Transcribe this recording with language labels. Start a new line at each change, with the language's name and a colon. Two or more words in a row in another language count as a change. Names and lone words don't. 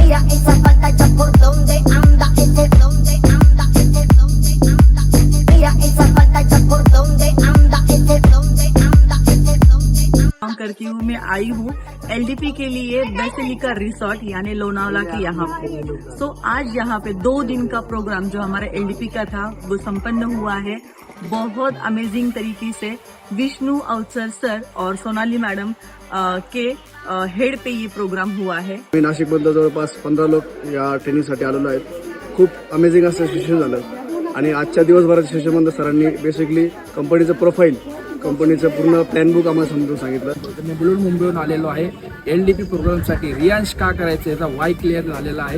Spanish: Mira esa pantalla por donde anda ese, donde anda ese, donde anda ese. Mira esa pantalla por donde anda ese, donde anda ese, donde anda.
Hindi: काम करती हूँ, मैं आई हूँ एलडीपी के लिए बेसिलिका रिसोर्ट यानी लोनावला के यहाँ पे। सो आज यहाँ पे 2 दिन का प्रोग्राम जो हमारा एलडीपी का था वो संपन्न हुआ है बहुत अमेजिंग तरीके से। विष्णु अवसर सर और सोनाली मैडम के हेड पे ये प्रोग्राम हुआ है।
Marathi: मी नाशिकमधलं जवळपास 15 लोक या ट्रेनिंगसाठी आलेलो आहेत। खूप अमेझिंग असं सेशन झालं आणि आजच्या दिवसभराच्या सेशनमध्ये सरांनी बेसिकली कंपनीचं प्रोफाईल, कंपनीचं पूर्ण
English: plan book
Marathi: आम्हाला समजून सांगितलं। मी बुलून मुंबईहून आलेलो आहे एलडीपी प्रोग्रामसाठी। रियांश का करायचं याचा वाय क्लिअर झालेला आहे।